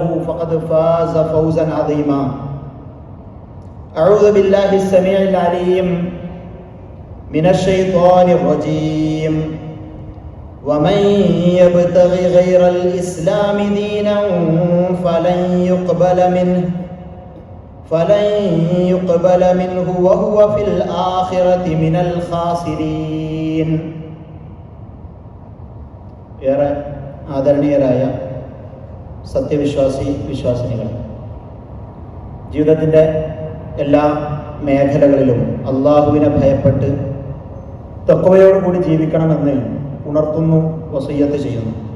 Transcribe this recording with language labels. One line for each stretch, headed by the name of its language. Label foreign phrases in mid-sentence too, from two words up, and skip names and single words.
Arabic: فقد فاز فوزا عظيما أعوذ بالله السميع العليم من الشيطان الرجيم ومن يبتغ غير الإسلام دينا فلن يقبل منه وهو في الآخرة من الخاسرين.
Malayalam: ഏറെ ആദരണീയരായ വിശ്വാസിനികൾ, ജീവിതത്തിൻ്റെ എല്ലാ മേഖലകളിലും അള്ളാഹുവിനെ ഭയപ്പെട്ട് തഖ്വയോടുകൂടി ജീവിക്കണമെന്ന് ഉണർത്തുന്നു, വസിയ്യത്ത് ചെയ്യുന്നു.